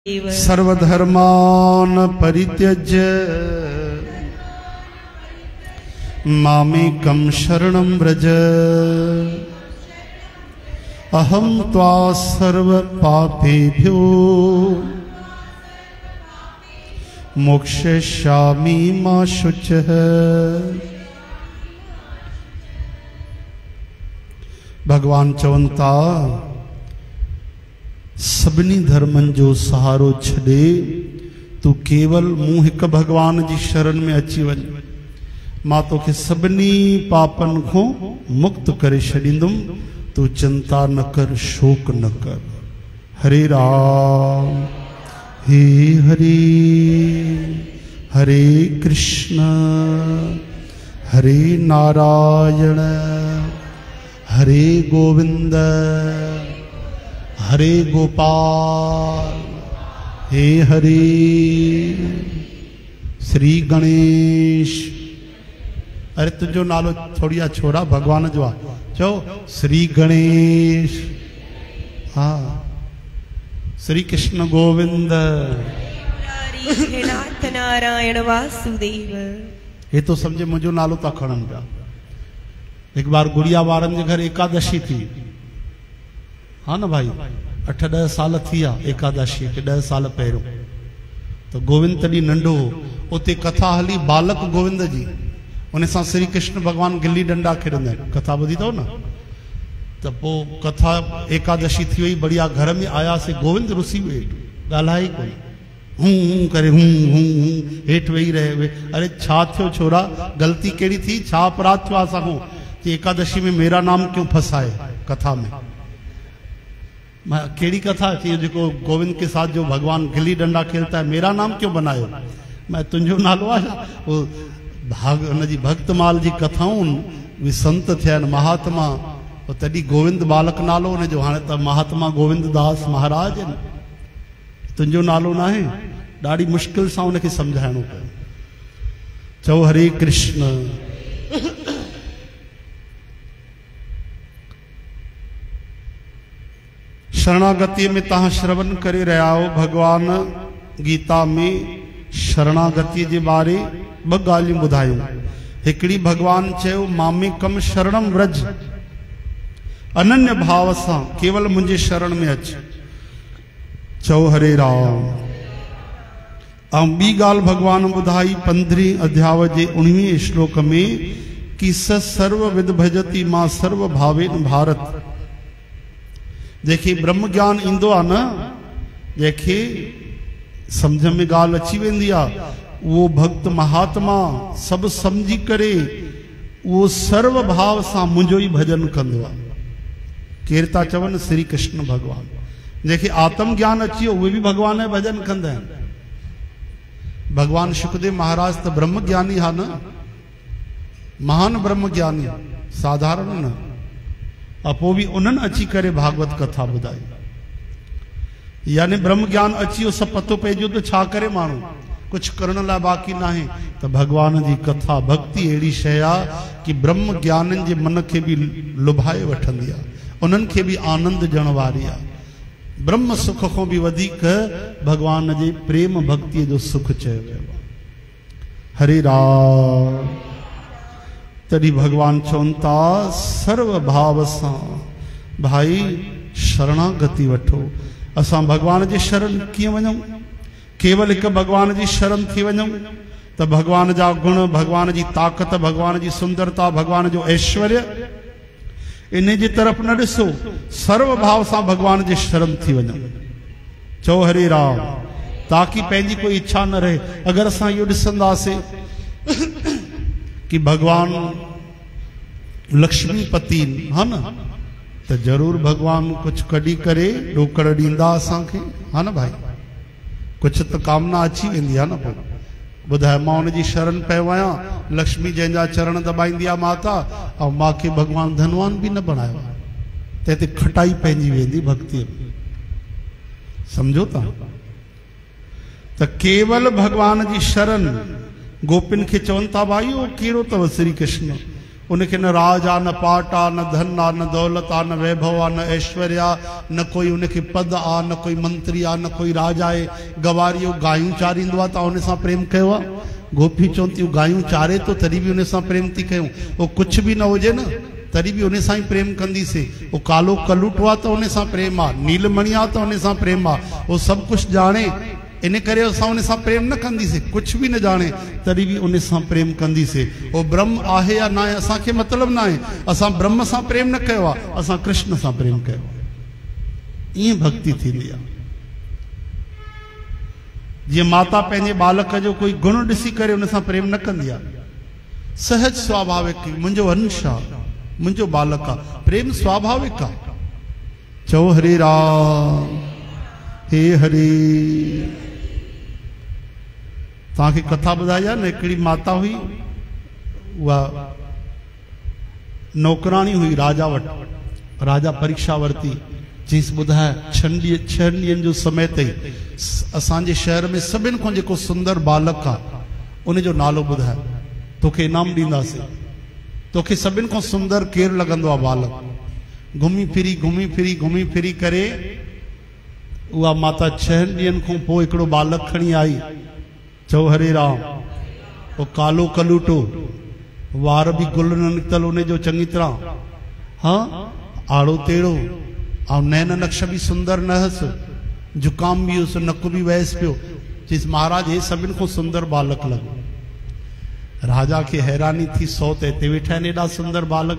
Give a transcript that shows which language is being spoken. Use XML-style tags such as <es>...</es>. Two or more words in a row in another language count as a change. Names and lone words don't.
<sa>सर्वधर्मान् परित्यज्य मामेकं शरणं व्रज अहं त्वा सर्वपापेभ्यो मोक्षयिष्यामि मा शुचः।</sa> <sd>भगवान चवनि था सभिनी धर्मन जो सहारो छॾे तू केवल मूं हिक भगवान जी शरण में अची वञ, मां तोखे सभिनी पापन को मुक्त करे छॾींदुमि, तू चिंता न कर, शोक न कर। हरे राम हे हरे, हरे कृष्ण हरे नारायण, हरे गोविंद हरे गोपाल, हे हरे। श्री गणेश। अरे तुझो नालो थोड़िया छोड़ा भगवान जो आ, चो श्री गणेश। हाँ, श्री कृष्ण गोविंद नाथ नारायण वासुदेव। ये तो समझे मुझो नालो था खणन पिया। एक बार गुड़िया वारन के घर एकादशी थी, हाँ ना भाई, 8-10 साल थिया एकादशी के, 10 साल पहिरों। तो गोविंद तॾहिं नंढो हो, उते कथा हली बालक गोविंद जी, उन सां श्री कृष्ण भगवान गिल्ली डंडा खेॾंदा आहिनि। कथा ॿुधी अथव न? त पोइ कथा एकादशी थी वई, बढ़िया घर में आयासीं, गोविंद रुसी वियो, ॻाल्हाए कोन, हूं करे हूं हेठि वेही रहे। अरे छा थियो छोरा, ग़लती कहिड़ी थी, छा अपराध थियो असांखो कि</sd> <hi>एकादशी में मेरा नाम क्यों फंसाए कथा में?</hi> <sd>केड़ी कथा थी जो गोविंद के साथ जो भगवान</sd> <hi>गिल्ली डंडा खेलता है, मेरा नाम क्यों</hi> <sd>बनायो? मैं तुझो नालो आया। वो भाग उनजी भक्तमाल जी कथाऊं वी संत थिया महात्मा, तॾहिं गोविंद बालक नालो उनजो, हाणे त महात्मा गोविंद दास महाराज आहिनि। तुझो नालो ना है, ॾाढी मुश्किल सां उनखे सम्झाइणो पियो। चओ हरे कृष्ण।</sd> <hi>शरणागति में तहां श्रवण करे रहा हो,</hi> <sd>भगवान गीता में शरणागति के बारे ब गालियूं ॿुधायूं। हिकिड़ी भगवान चयो</sd> <sa>मामेकम शरणम व्रज,</sa> <sd>अनन्य भाव सां केवल मुझे शरण में अच। चओ हरे राम। ऐं ॿी ॻाल्हि भगवान ॿुधाई 15 अध्याय जे 19 श्लोक में कि</sd> <sa>स सर्व विद भजति मां सर्व भावेन भारत।</sa> <sd>जेके ब्रह्म ज्ञान इंदो आ न, जेके समझ में गाल अची वेंदी आ, वो भक्त महात्मा सब समझी करे वो सर्व भाव सां मुंहिंजो ही भजन कंदो आ। केर था चवन? श्री कृष्ण भगवान। जेके आत्म ज्ञान अची वियो उहे भी भगवान जो भजन कंदा आहिनि। भगवान शुकदेव महाराज तो ब्रह्म ज्ञानी हा न, महान ब्रह्म ज्ञानी, साधारण न। अपो भी उन्हनि अची करे भागवत कथा ॿुधाई, यानी ब्रह्म ज्ञान अची वियो, सब पतो पइजो तो छा करे माण्हू, कुछ करण लाइ बाक़ी ना है। तो भगवान जी कथा भक्ति अहिड़ी शइ आहे कि ब्रह्म ज्ञाननि जे मन खे भी लुभाए वठंदी आहे, उन्हनि खे भी आनंद ॾियण वारी आहे। ब्रह्म सुख को भी वधीक भगवान जे प्रेम भक्ति जो सुख चयो वियो आहे। हरे राम। तॾहिं भगवान चवनि था सर्व भाव सां भाई शरणागति वठो। असां भगवान जी शरण कीअं वञूं? केवल हिकु भगवान जी शरण थी वञूं त भगवान जा गुण, भगवान जी ताक़त, भगवान जी सुंदरता, भगवान जो ऐश्वर्य, इन जी तरफ़ न ॾिसो, सर्व भाव सां भगवान जी शरण थी वञूं। चओ हरे राम। ताकि पंहिंजी कोई इच्छा न रहे। अगर असां इहो ॾिसंदासीं कि भगवान लक्ष्मीपति हा न, तो जरूर भगवान कुछ कड़ी करे ॾोकड़ ॾींदा असांखे, हा न भाई? कुछ तो कामना अची वेंदी आहे न। पोइ ॿुधाए, मां उनजी शरण पियो आहियां, लक्ष्मी जंहिंजा चरण दॿाईंदी आहे माता, ऐं मूंखे भगवान धनवान भी न बनायो, त हिते खटाई पइजी वेंदी भक्ति में। समझो था? त केवल भगवान जी शरण। गोपिन के चवन था भाई वो केड़ो तव श्री कृष्ण, उनके न राज आ, न पाट आ, न धन आ, न दौलत आ, न वैभव आ, न ऐश्वर्य आ, न कोई उनके पद आ, न कोई मंत्री आ, न कोई राज आहे। गवारियो गायूं चारींदो आहे त उन सां प्रेम कयो आहे। गोपी चवनि गायूं चारे तो तरी भी उन सां प्रेम थी कयूं। वो कुछ भी न हुजे न तरी भी उन सां ही प्रेम कंदीसीं। वो कालो कलूटो आहे त उन सां प्रेम आ, नीलमणि आ त उन सां प्रेम आ। वो सब कुछ जाने इन करे असां उन सां प्रेम न कंदीसीं। कुछ भी न जाने तरी भी उन सां प्रेम कंदीसीं। वो ब्रह्म आहे या ना आहे असांखे मतलब ना आहे। असां ब्रह्म सां प्रेम न कयो आहे, असां कृष्ण सां प्रेम कयो आहे। ईअं भक्ति थींदी आहे। जीअं माता पंहिंजे बालक जो कोई गुण ॾिसी करे उन सां प्रेम न कंदी आहे। सहज स्वाभाविक मुंहिंजो अंश आहे, मुंहिंजो बालक आहे, प्रेम स्वाभाविक आहे। चओ हरे राम हे हरे। तव्हांखे कथा ॿुधाई आहे न, हिकिड़ी माता हुई, उहा नौकराणी हुई राजा वटि। राजा परीक्षा वरिती, चईसि ॿुधाए 6 ॾींहंनि जो समय अथई, असांजे शहर में सभिनि खां जेको सुंदर बालक आहे उनजो नालो ॿुधाए, तोखे इनाम ॾींदासीं। तोखे सभिनि खां सुंदर केरु लॻंदो आहे बालक। घुमी फिरी करे उहा माता 6 ॾींहंनि खां पोइ हिकिड़ो बालक खणी आई। चओ हरे राम। वो कालो कलूटो, वार भी गुल न निकतल उनजो चङी तरह, हाँ आड़ो टेड़ो, ऐं नैन नक्श भी सुंदर न हुअसि, जुकाम भी हुअसि, नक भी वहस पियो। चईसि महाराज हे सभिनि खां सुंदर बालक लॻो। राजा खे हैरानी थी, 100 त हिते वेठा आहिनि एॾा सुंदर बालक।</sd>